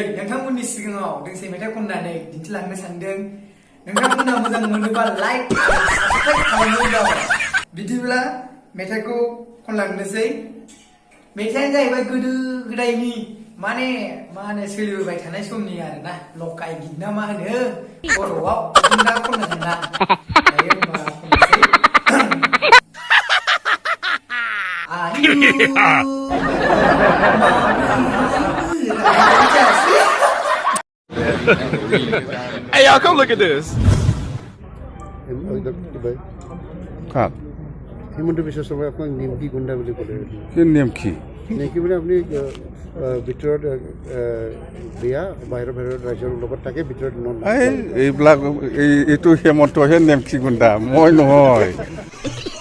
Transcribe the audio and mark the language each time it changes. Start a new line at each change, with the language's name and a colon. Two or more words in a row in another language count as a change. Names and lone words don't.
Bodo: नोंथांमोननि सिगाङाव दोंसे मेथाइ खननानै दिन्थिलांनो सानदों नोंथांमोना मोजां मोनोबा लाइक आरो साबस्क्राइब खालामनो दाबाव बिदिब्ला मेथाइखौ खनलांनोसै मेथाइया जाहैबाय गोदो गोदायनि माने सोलिबोबाय थानाय समनि आरोना लकाय गित ना मा होनो बर'आव दा खननो सानदां दायो होनबा खननोसै
English: Hey y'all, come look at this. Kak.
Assamese: হিমন্ত বিশ্ব শৰ্মাই আপোনাক নিমকি গুণ্ডা বুলি ক'লে কি নিমকি নেকি বুলি আপুনি ভিতৰত বিয়া বাহিৰৰ ৰাজ্যৰ লগত থাকে ভিতৰত এইবিলাক এইটো হেমন্তহে নিমকি গুণ্ডা মই নহয়